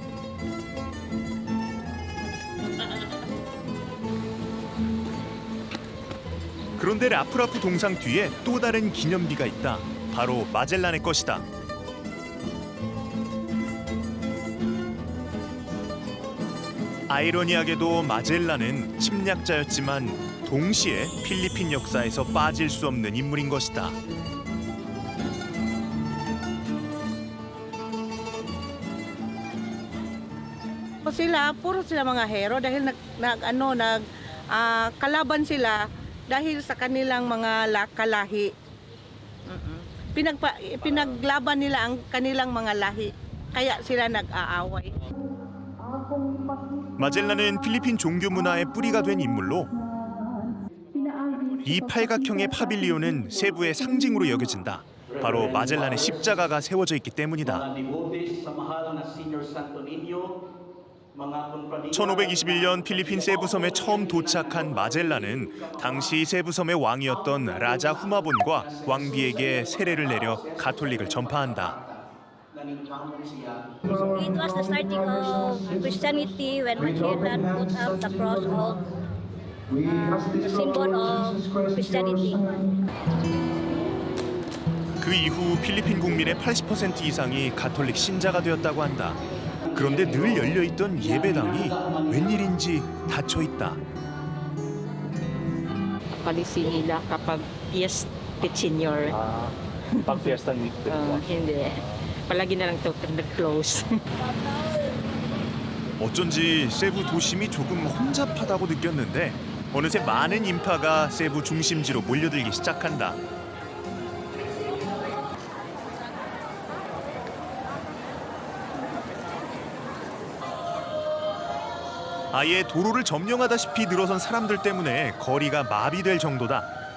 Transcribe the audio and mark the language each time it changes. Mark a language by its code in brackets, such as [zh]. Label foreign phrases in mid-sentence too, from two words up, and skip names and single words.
[ko] 그런데 라프라프 동상 뒤에 또 다른 기념비가 있다. 바로 마젤란의 것이다. 아이러니하게도 마젤란은 침략자였지만 동시에 필리핀 역사에서 빠질 수 없는 인물인 것이다. [tl] Puro sila mga hero dahil kalaban sila dahil sa kanilang mga kalahi. Pinaglaban nila ang kanilang mga lahi. Kaya sila nag-aaway. [ko] 마젤란은 필리핀 종교 문화의 뿌리가 된 인물로 이 팔각형의 파빌리온은 세부의 상징으로 여겨진다. 바로 마젤란의 십자가가 세워져 있기 때문이다. 1521년 필리핀 세부섬에 처음 도착한 마젤란은 당시 세부섬의 왕이었던 라자 후마본과 왕비에게 세례를 내려 가톨릭을 전파한다. [en] It was the starting of Christianity when Magellan put up the cross of the symbol of Christianity. [ko] 그 이후 필리핀 국민의 80% 이상이 가톨릭 신자가 되었다고 한다. 그런데 늘 열려있던 예배당이 웬일인지 닫혀있다. [tl] Policy nila kapag yes, senior. Pag fiesta week. Hindi. Palagi na lang ito nag-close. [ko] 어쩐지 세부 도심이 조금 혼잡하다고 느꼈는데 어느새 많은 인파가 세부 중심지로 몰려들기 시작한다. 아예 도로를 점령하다시피 늘어선 사람들 때문에 거리가 마비될 정도다.